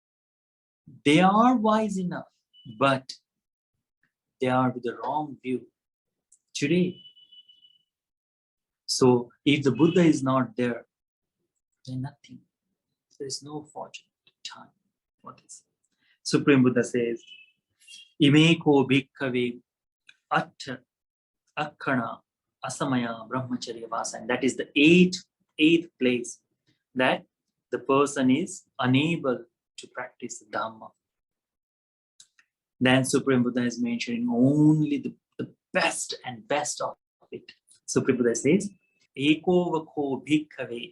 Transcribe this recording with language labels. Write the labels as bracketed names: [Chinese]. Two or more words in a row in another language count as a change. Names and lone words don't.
[English] They are wise enough, but they are with the wrong view. today. So if the Buddha is not there, then nothing. There is no fortunate time for this. Supreme Buddha says, [Pali] Imeko bhikkhave atta akkhana asamaya brahmacharya vasa. [English] And that is the eighth place that the person is unable to practice the Dhamma. Then Supreme Buddha is mentioning only the best and best of it. Supreme Buddha says, [Pali] Eko vakho bhikkhave.